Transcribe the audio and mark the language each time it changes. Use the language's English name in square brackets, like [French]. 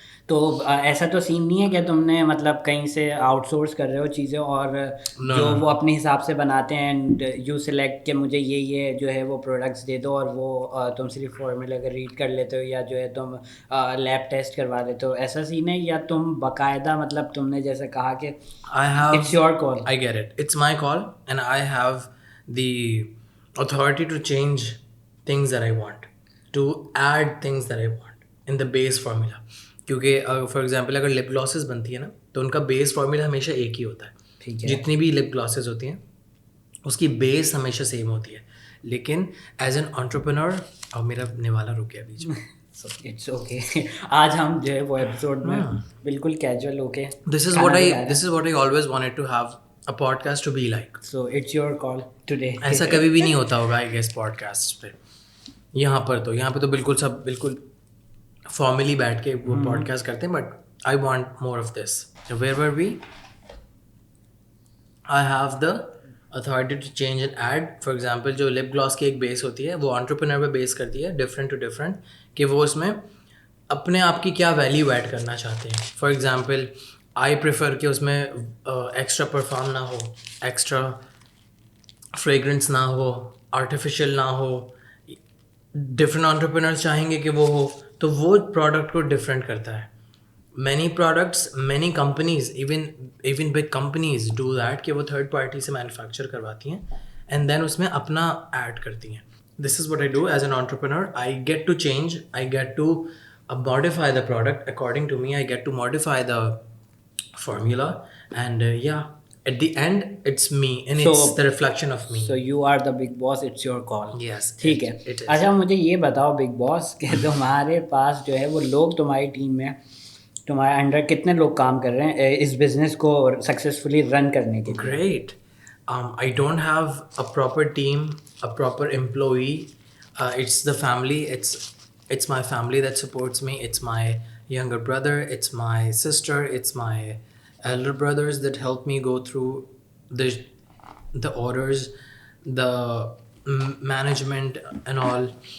[Urdu] تو ایسا تو سین نہیں ہے کہ تم نے مطلب کہیں سے آؤٹ سورس کر رہے ہو چیزیں, اور جو وہ اپنے حساب سے بناتے ہیں اینڈ یو سلیکٹ کہ مجھے یہ جو ہے وہ پروڈکٹس دے دو, اور وہ تم صرف فارمولا اگر ریڈ کر لیتے ہو یا جو ہے تم لیب ٹیسٹ کروا لیتے ہو, ایسا سین ہے؟ یا تم باقاعدہ مطلب تم نے جیسے کہا کہ [English] It's your call. I get it. It's my call and I have the authority to change things that I want, to add things that I want in the base formula. [Urdu] کیونکہ فار ایگزامپل اگر lip glasses بنتی ہے نا تو ان کا base formula ہمیشہ ایک ہی ہوتا ہے. جتنی بھی لپ گلاسز ہوتی ہیں اس کی بیس ہمیشہ سیم ہوتی ہے. لیکن ایز این انٹرپرینور, اور میرا نوالا رک گیا بیچ میں, [English] It's okay. [Urdu] آج ہم جو ہے وہ ایپیسوڈ میں بالکل کیجول ہو کے [English] this is what I always wanted to have a podcast to be like. So it's your call today. [Urdu] ایسا کبھی بھی نہیں ہوتا ہوگا آئی گیس پوڈ کاسٹ پہ. یہاں پہ تو بالکل سب بالکل فارملی بیٹھ کے وہ پوڈ کاسٹ کرتے ہیں, [English] But I want more of this. wherever we I have the authority to change and add. [Urdu] For example جو لپ گلاس کی ایک بیس ہوتی ہے وہ انٹرپرینر پہ بیس کرتی ہے ڈفرینٹ ٹو ڈفرینٹ, کہ وہ اس میں اپنے آپ کی کیا ویلیو ایڈ کرنا چاہتے ہیں. فار ایگزامپل آئی پریفر کہ اس میں ایکسٹرا پرفیوم نہ ہو, ایکسٹرا فریگرنس نہ ہو, آرٹیفیشیل نہ ہو. ڈفرینٹ انٹرپرینرز چاہیں گے کہ وہ ہو, تو وہ پروڈکٹ کو ڈفرینٹ کرتا ہے. [English] many products, many companies, even big companies do that [Urdu] کہ وہ تھرڈ پارٹی سے مینوفیکچر کرواتی ہیں اینڈ دین اس میں اپنا ایڈ کرتی ہیں. [English] This is what I do as an entrepreneur. I get to change, I get to modify the product according to me. I get to modify the formula, and at the end it's me and it's the reflection of me. So you are the big boss, it's your call. Yes, [Urdu] ٹھیک ہے. اچھا مجھے یہ بتاؤ big باس کہ تمہارے پاس جو ہے وہ لوگ تمہاری ٹیم میں تمہارے انڈر کتنے لوگ کام کر رہے ہیں اس بزنس کو سکسیزفلی رن کرنے کے لیے؟ [English] Great. I don't have a proper team, a proper employee. It's the family. It's my family that supports me. It's my younger brother. It's my sister. It's my elder brothers that help me go through the orders, the management and all.